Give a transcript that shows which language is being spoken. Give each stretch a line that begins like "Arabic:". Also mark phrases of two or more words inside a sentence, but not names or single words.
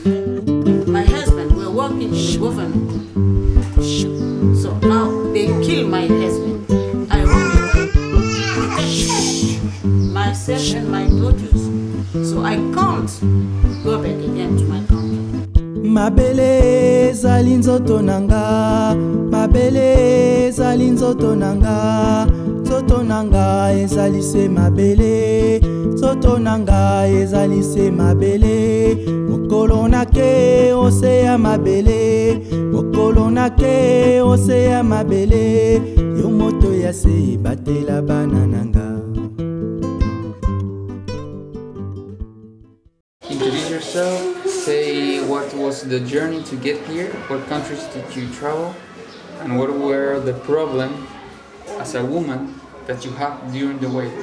English: My husband were working in the government. So now they kill my husband. I want to protect myself and my daughters. So I can't go back again to my country.
Lingala: Mabele ezali nzoto nanga, mabele ezali nzoto nanga, nzoto nanga ezali se mabele, nzoto nanga ezali se mabele, mokolo nake oseya mabele, mokolo nake oseya mabele, yo moto ya se batela bana nanga.
English: Introduce yourself, say what was the journey to get here, what countries did you travel, and what were the problems as a woman that you had during the way.